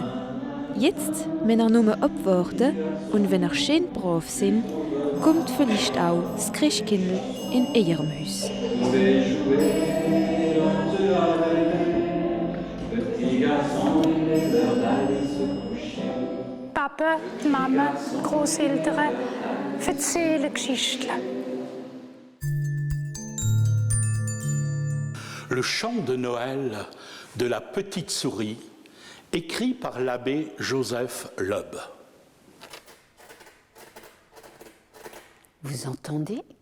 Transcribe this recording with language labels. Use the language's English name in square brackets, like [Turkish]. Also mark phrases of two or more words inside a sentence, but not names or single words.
[German] Jetzt müssen wir nur abwarten und wenn wir schön brav sind, kommt vielleicht auch das Christkindl in ihrem Haus. Papa, Mama, Großeltern erzählen Geschichten. [French] Le chant de Noël de la petite souris, écrit par l'abbé Joseph Loeb. Vous entendez?